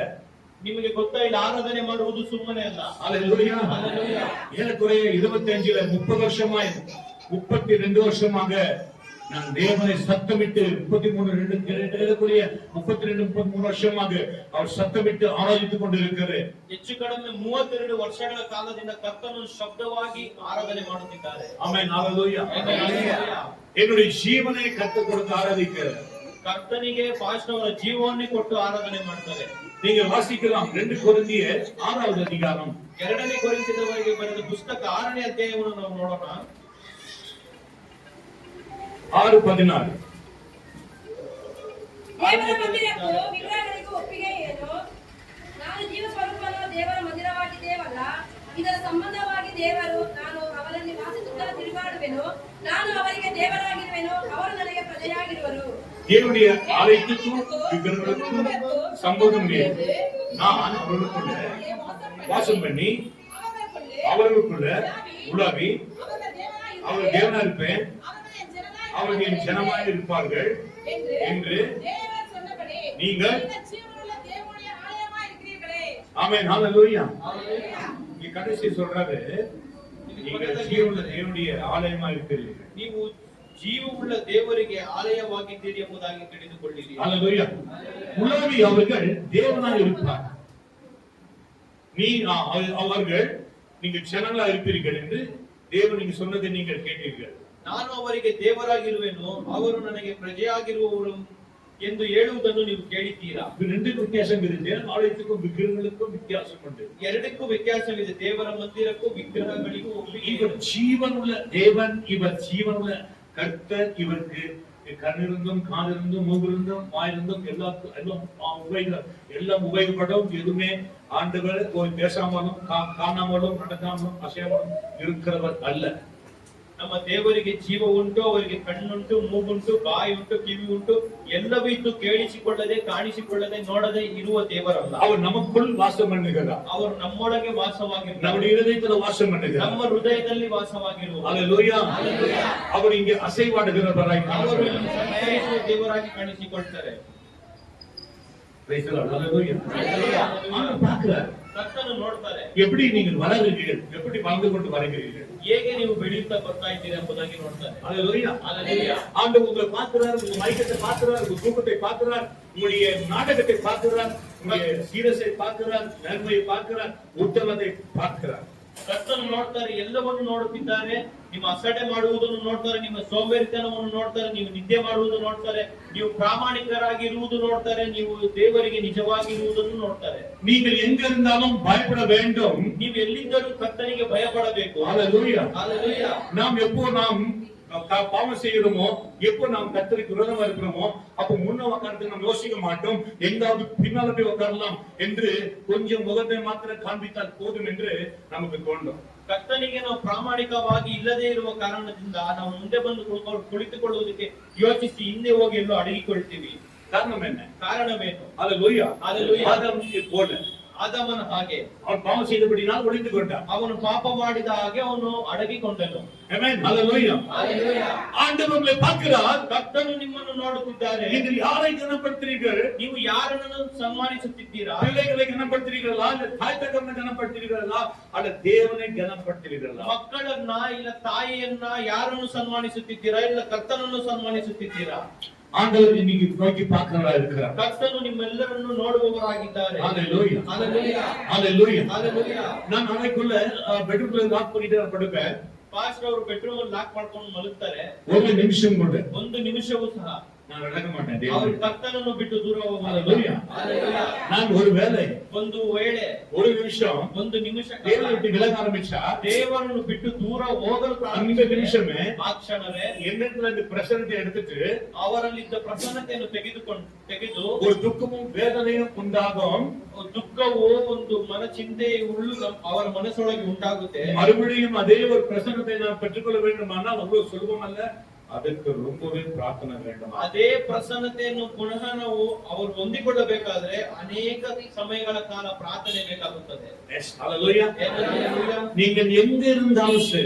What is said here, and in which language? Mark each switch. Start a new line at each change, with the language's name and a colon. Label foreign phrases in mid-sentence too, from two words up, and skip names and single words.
Kannada: ನಿಮಗೆ ಗೊತ್ತಾ ಇಲ್ಲ, ಆರಾಧನೆ ಮಾಡುವುದು ಸುಮ್ಮನೆ ಅಲ್ಲ.
Tamil: ஹalleluya.
Kannada: ಹಲ್ಲೆಲೂಯಾ.
Tamil: ஏறக்குறைய 25 30 வருஷமாய் 32 வருஷமாக நான் தேவனை சத்தமிட்டு 33 வருஷமாக அவர் சத்தமிட்டு ஆராதித்துக் கொண்டிருக்கிறார்.
Kannada: ಹೆಚ್ಚು ಕಡಿಮೆ 32 ವರ್ಷಗಳ ಕಾಲದಿಂದ ಕರ್ತನು ಶಬ್ದವಾಗಿ ಆರಾಧನೆ ಮಾಡುತ್ತಿದ್ದಾರೆ.
Tamil: ஆமென். ஹalleluya.
Kannada: ಹಲ್ಲೆಲೂಯಾ.
Tamil: என்னுடைய ஜீவனை கர்த்தர் கொடுத்து ஆராதிக்கிறார்.
Kannada: ಕರ್ತನಿಗೆ ಪಾಸ್ಟರ್ ಅವರ ಜೀವವನ್ನೇ ಕೊಟ್ಟು ಆರಾಧನೆ ಮಾಡ್ತಾರೆ.
Tamil: நீங்க வாசிக்கலாம் 2 கொரிந்தியர் 6வது அதிகாரம்
Kannada: 2ನೇ ಕೊರಿಂಥದವರಿಗೆ ಬರೆದ ಪುಸ್ತಕ 6ನೇ ಅಧ್ಯಾಯವನ್ನು ನಾವು ನೋಡೋಣ. 6:16. ದೇವರ ಮಂದಿರಕ್ಕೂ ವಿಗ್ರಹಗಳಿಗೂ ಒಪ್ಪಿಗೆ ಏನು? ನಾನು ಜೀವ ಸ್ವರೂಪನ ದೇವರ ಮಂದಿರವಾಗಿದ್ದೇವಲ್ಲ. ಇದರ ಸಂಬಂಧವಾಗಿ ದೇವರು, ನಾನು ಅವರಲ್ಲಿ ವಾಸಿಸುತ್ತಾ ತಿರುಗಾಡುವೆನು, ನಾನು ಅವರಿಗೆ ದೇವರಾಗಿರುವೆನು, ಅವರು ನನಗೆ ಪ್ರಜೆಯಾಗಿರುವರು.
Tamil: தேவனுடைய ஆலயத்துக்கும் விக்கிரகங்களுக்கும் சம்பந்தம் இல்லை. நான் அவர்களுக்குள்ள வாசம் பண்ணி அவர்களுக்குள்ள உலாவி அவர் தேவனா இருப்பேன், அவர்கள் என் ஜனமாக இருப்பார்கள் என்று நீங்கள் ஆமென். ஹalleluya. இங்க கடைசி சொல்றாரு, நீங்கள் ஜீவனுள்ள தேவனுடைய ஆலயமா இருக்கிறீர்கள்.
Kannada: ನೀವು ಜೀವವುಳ್ಳ ದೇವರಿಗೆ ಆಲಯವಾಗಿದ್ದೀರಿ ಎಂಬುದಾಗಿ ತಿಳಿದುಕೊಳ್ಳಿರಿ.
Tamil: ஹalleluya. உலாவி அவர்கள் தேவனாக இருப்பார். அவர்கள் நீங்கள் ஜனங்களா இருப்பீர்கள் என்று தேவன் நீங்க சொன்னதை நீங்கள் கேட்டீர்கள்.
Kannada: ನಾನು ಅವರಿಗೆ ದೇವರಾಗಿರುವೆನು, ಅವರು ನನಗೆ ಪ್ರಜೆಯಾಗಿರುವವರು ಎಂದು ಹೇಳುವುದನ್ನು ನೀವು ಕೇಳಿದ್ದೀರಾ.
Tamil: ரெண்டு வித்தியாசம் இருக்கு. ஆலயத்துக்கும் விக்கிரகங்களுக்கும் வித்தியாசம் உண்டு.
Kannada: ಎರಡಕ್ಕೂ ವ್ಯತ್ಯಾಸವಿದೆ. ದೇವರ ಮಂದಿರಕ್ಕೂ ವಿಗ್ರಹಗಳಿಗೂ ಒಪ್ಪಿಗೆ
Tamil: இவர் ஜீவனுள்ள தேவன், இவர் ஜீவனுள்ள கர்த்தர். இவருக்கு கண்ணிருந்தும் காதிருந்தும் மூகிருந்தும் வாயிருந்தும் எல்லாம் உபயோகப்படும். எதுவுமே ஆண்டவர் போய் பேசாமலும் காணாமலும் நடக்காமலும் அசையாமலும் இருக்கிறவர் அல்ல.
Kannada: ನಮ್ಮ ದೇವರಿಗೆ ಜೀವ ಉಂಟು, ಅವರಿಗೆ ಕಣ್ಣುಂಟು, ಮೂಗುಂಟು, ಬಾಯಿ ಉಂಟು, ಕಿವಿ ಉಂಟು, ಎಲ್ಲವೂ ಇದ್ದು ಕೇಳಿಸಿಕೊಳ್ಳದೆ, ಕಾಣಿಸಿಕೊಳ್ಳದೆ, ನೋಡದೆ ಇರುವ ದೇವರಲ್ಲ.
Tamil: அவர் நமக்குள் வாசம் பண்ணுகிறார்.
Kannada: ಅವರು ನಮ್ಮೊಳಗೆ ವಾಸವಾಗಿರುತ್ತಾರೆ.
Tamil: நம்முடைய இதயத்தில் வாசம் பண்ணுகிறார்.
Kannada: ನಮ್ಮ ಹೃದಯದಲ್ಲಿ ವಾಸವಾಗಿರುವರು.
Tamil: ஹalleluya. அவர் இங்கே அசைவாடுகிறவராய்
Kannada: ಅವರು
Tamil: காணப்படுகிறார்.
Kannada: ಸಂಚರಿಸುವ ದೇವರಾಗಿ ಕಾಣಿಸಿಕೊಳ್ತಾರೆ.
English: Praise the Lord.
Tamil: ஹalleluya. ஆண்டவர் பார்க்கிறார்.
Kannada: ಕರ್ತನು ನೋಡ್ತಾರೆ.
Tamil: எப்படி நீங்கள் வளருகிறீர்கள், எப்படி வாழ்ந்து கொண்டு வருகிறீர்கள்,
Kannada: ಹೇಗೆ ನೀವು ಬೆಳೆಯುತ್ತಾ ಬರ್ತಾ ಇದ್ದೀರಿ ಎಂಬುದಾಗಿ ನೋಡ್ತಾರೆ.
Tamil: ஹalleluya. ஹalleluya. ஆண்டவர் உங்களை பார்க்கிறார், உங்க மயக்கத்தை பார்க்கிறார், உங்க தூக்கத்தை பார்க்கிறார், உங்களுடைய நாடகத்தை பார்க்கிறார், உங்களுடைய சீரியஸை பார்க்கிறார், நன்மையை பார்க்கிறார், உத்தமத்தை பார்க்கிறார்.
Kannada: ಕರ್ತನು ನೋಡ್ತಾರೆ, ಎಲ್ಲವನ್ನು ನೋಡುತ್ತಿದ್ದಾರೆ. ನಿಮ್ಮ ಅಸಡ್ಡೆ ಮಾಡುವುದನ್ನು ನೋಡ್ತಾರೆ, ನಿಮ್ಮ ಸೋಂಬೇರಿತನವನ್ನು ನೋಡ್ತಾರೆ, ನೀವು ನಿದ್ದೆ ಮಾಡುವುದನ್ನು ನೋಡ್ತಾರೆ, ನೀವು ಪ್ರಾಮಾಣಿಕರಾಗಿರುವುದು ನೋಡ್ತಾರೆ, ನೀವು ದೇವರಿಗೆ ನಿಜವಾಗಿರುವುದನ್ನು ನೋಡ್ತಾರೆ.
Tamil: நீங்கள் எங்க இருந்தாலும் பயப்பட வேண்டும்.
Kannada: ನೀವು ಎಲ್ಲಿದ್ದರೂ ಕರ್ತನಿಗೆ ಭಯಪಡಬೇಕು.
Tamil: ஹalleluya. ஹalleluya. நாம் பாவம் செய்கிறோமோ, எப்போ நாம் கர்த்தருக்கு விரோதமா இருக்கிறோமோ, அப்ப முன்ன உட்கார்ந்து நாம் யோசிக்க மாட்டோம். எங்காவது பின்னால போய் உட்காரலாம் என்று கொஞ்சம் முகத்தை மாத்திரம் காண்பித்தால் போதும் என்று நமக்கு தோன்றும்.
Kannada: ಕರ್ತನಿಗೆ ನಾವು ಪ್ರಾಮಾಣಿಕವಾಗಿ ಇಲ್ಲದೆ ಇರುವ ಕಾರಣದಿಂದ ನಾವು ಮುಂದೆ ಬಂದು ಕುಳಿತುಕೊಳ್ಳುವುದಕ್ಕೆ ಯೋಚಿಸಿ ಹಿಂದೆ ಹೋಗಿ ಎಲ್ಲೋ ಅಡಗಿಕೊಳ್ತೀವಿ.
Tamil: காரணம் என்ன?
Kannada: ಕಾರಣವೇನು?
Tamil: ஹalleluya. ஹalleluya. ஆதாம் போல
Kannada: ಆದಾಮನ ಹಾಗೆ
Tamil: அவன் பாவம் செய்தபடினால் ஒளிந்து கொண்டான்.
Kannada: ಅವನು ಪಾಪ ಮಾಡಿದ ಹಾಗೆ ಅವನು ಅಡಗಿಕೊಂಡನು.
Tamil: ஆமென். ஹalleluya. ஹalleluya. ஆண்டவர் உங்களை பார்க்கிறார்.
Kannada: ಕರ್ತನು ನಿಮ್ಮನ್ನು ನೋಡುತ್ತಿದ್ದಾರೆ.
Tamil: நீங்கள் யாரை கனப்படுத்துறீர்கள்?
Kannada: ನೀವು ಯಾರನ್ನು ಸನ್ಮಾನಿಸುತ್ತಿದ್ದೀರಾ?
Tamil: பிள்ளைகளை கனப்படுத்துறீர்களா, இல்ல தாய் தகப்பனை கனப்படுத்துறீர்களா, அல்ல தேவனை கனப்படுத்துறீர்களா?
Kannada: ಮಕ್ಕಳನ್ನ ಇಲ್ಲ ತಾಯಿಯನ್ನ ಯಾರನ್ನು ಸನ್ಮಾನಿಸುತ್ತಿದ್ದೀರಾ, ಇಲ್ಲ ಕರ್ತನನ್ನು ಸನ್ಮಾನಿಸುತ್ತಿದ್ದೀರಾ?
Tamil: ஆண்டவர் இன்னைக்கு நோக்கி பார்க்கிறவரா இருக்கிறார்.
Kannada: ಕರ್ತನು ನಿಮ್ಮೆಲ್ಲರನ್ನು ನೋಡುವವರಾಗಿದ್ದಾರೆ.
Tamil: ஹalleluya. ஹalleluya. ஹalleluya. ஹalleluya. நான் அறைக்குள்ள பெட்ரூம்ல லாக் பண்ணிட்டு நான் படுப்பேன்.
Kannada: ಪಾಸ್ಟರ್ ಅವರು ಬೆಡ್ರೂಮ್ ಅಲ್ಲಿ ಲಾಕ್ ಮಾಡ್ಕೊಂಡು ಮಲಗ್ತಾರೆ.
Tamil: ஒரு நிமிஷம் கூட
Kannada: ಒಂದು ನಿಮಿಷವೂ ಸಹ
Tamil: நான் நடக்க மாட்டேன்.
Kannada: ಅವರು
Tamil: தேவன்
Kannada: ಕರ್ತನನ್ನು ಬಿಟ್ಟು ದೂರ
Tamil: ஹalleluya.
Kannada: ಹೋಗಲ್ಲ.
Tamil: நான் ஒரு வேளை
Kannada: ಒಂದು ವೇಳೆ
Tamil: ஒரு நிமிஷம்
Kannada: ಒಂದು ನಿಮಿಷ
Tamil: தேவனை விட்டு விலக ஆரம்பிச்சா,
Kannada: ದೇವರನ್ನು ಬಿಟ್ಟು ದೂರ ಹೋಗಲು
Tamil: அந்த நிமிஷமே
Kannada: ಆ ಕ್ಷಣವೇ
Tamil: என்னத்துல இந்த பிரசன்னத்தை எடுத்துட்டு
Kannada: ಅವರಲ್ಲಿದ್ದ ಪ್ರಸನ್ನತೆಯನ್ನು ತೆಗೆದು
Tamil: ஒரு துக்கமும் வேதனையும் உண்டாகும்.
Kannada: ದುಃಖವು ಒಂದು ಚಿಂತೆ ಉಳ್ಳು ಅವರ ಮನಸ್ಸೊಳಗೆ ಉಂಟಾಗುತ್ತೆ.
Tamil: மறுபடியும் அதே ஒரு பிரசன்னத்தை நாம் பெற்றுக்கொள்ள வேண்டுமானால் அவ்வளவு சுலபம் அல்ல. ಅದಕ್ಕೆ ரொம்பவே ಪ್ರಾರ್ಥನೆ வேண்டும்.
Kannada: ಅದೇ ಪ್ರಸನ್ನತೆಯನ್ನು ಪುನಃ ನಾವು ಅವರು ಹೊಂದಿಕೊಳ್ಳಬೇಕಾದ್ರೆ ಅನೇಕ ಸಮಯಗಳ ಕಾಲ ಪ್ರಾರ್ಥನೆ ಬೇಕಾಗುತ್ತದೆ.
English: Yes, hallelujah. Hallelujah.
Tamil: நீங்கள் எங்க இருந்தாலும் சரி,